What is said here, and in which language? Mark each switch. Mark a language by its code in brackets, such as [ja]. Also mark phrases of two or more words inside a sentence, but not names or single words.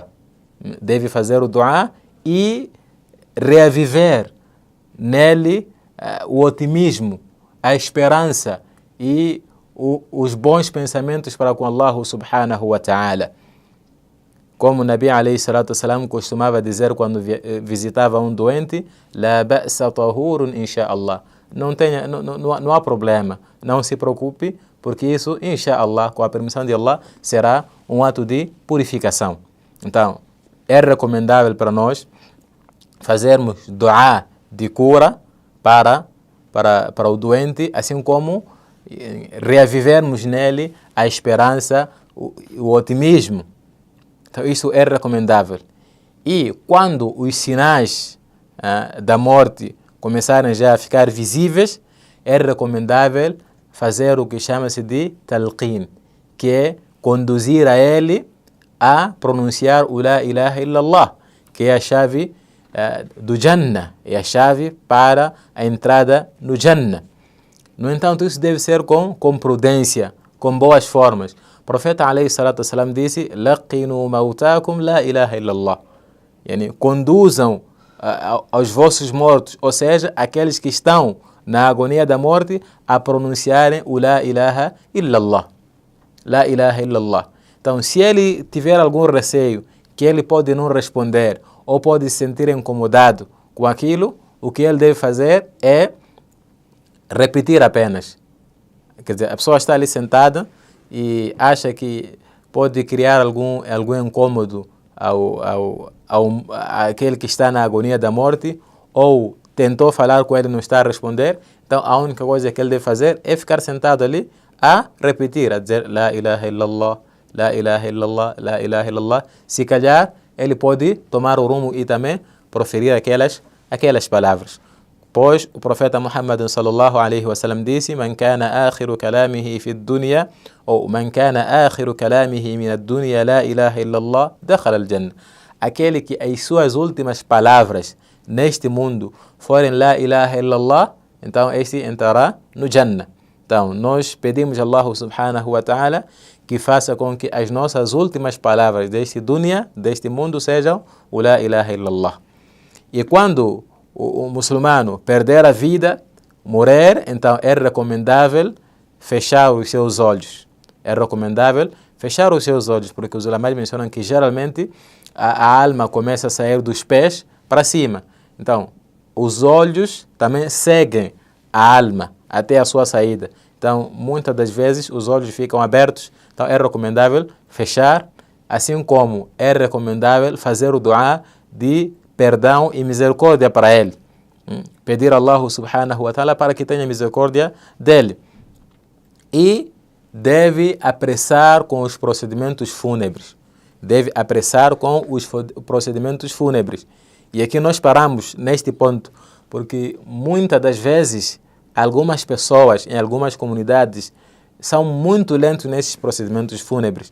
[pt] Deve fazer o du'a e reaviver nele o otimismo, a esperança e os bons pensamentos para com Allah [ar] سبحانه وتعالى. [pt] Como o [ar] النبي عليه الصلاة والسلام [pt] costumava dizer quando visitava um doente: [ar] لا بأس طهور إن شاء الله. [pt] Não há problema, não se preocupe, porque isso, [ar] إن شاء الله, [pt] com a permissão de Allah, será um ato de purificação. Então, é recomendável para nós fazermos du'a de cura para o doente, assim como reavivermos nele a esperança, o otimismo. Então, isso é recomendável. E quando os sinais da morte começarem já a ficar visíveis, é recomendável fazer o que chama-se de talqin, que é conduzir a ele a pronunciar o [ar] لا إله إلا الله, [pt] que é a chave do Jannah, é a chave para a entrada no Jannah. No entanto, isso deve ser com prudência, com boas formas. O profeta [ar] عليه الصلاة والسلام [pt] disse: [ar] لقنوا موتاكم لا إله إلا الله. [pt] Yani, conduzam aos vossos mortos, ou seja, aqueles que estão na agonia da morte, a pronunciarem o [ar] لا إله إلا الله. لا إله إلا الله. [pt] Então, se ele tiver algum receio que ele pode não responder ou pode se sentir incomodado com aquilo, o que ele deve fazer é repetir apenas. Quer dizer, a pessoa está ali sentada e acha que pode criar algum incômodo àquele que está na agonia da morte, ou tentou falar com ele e não está a responder. Então, a única coisa que ele deve fazer é ficar sentado ali a repetir, a dizer [ar] لا إله إلا الله، لا إله إلا الله، لا إله إلا الله. [pt] Se calhar, ele pode tomar o rumo e também proferir aquelas palavras. Pois o profeta Muhammad [ar] صلى الله عليه وسلم disse: من كان آخر كلامه في الدنيا, ou من كان آخر كلامه من الدنيا لا إله إلا الله دخل الجنة. [pt] Aquele que as suas últimas palavras neste mundo forem [ar] لا إله إلا الله, [pt] então este entrará no Jannah. Então, nós pedimos a Allah [ar] سبحانه وتعالى [pt] que faça com que as nossas últimas palavras deste dunya, deste mundo, sejam o [ar] لا إله إلا الله. [pt] E quando o muçulmano perder a vida, morrer, então é recomendável fechar os seus olhos. É recomendável fechar os seus olhos, porque os ulamais mencionam que geralmente a alma começa a sair dos pés para cima. Então, os olhos também seguem a alma até a sua saída. Então, muitas das vezes os olhos ficam abertos, então é recomendável fechar, assim como é recomendável fazer o dua de perdão e misericórdia para ele. Pedir a Allah [ar] سبحانه وتعالى [pt] para que tenha misericórdia dele. E deve apressar com os procedimentos fúnebres. Deve apressar com os procedimentos fúnebres. E aqui nós paramos neste ponto, porque muitas das vezes algumas pessoas em algumas comunidades são muito lentos nesses procedimentos fúnebres.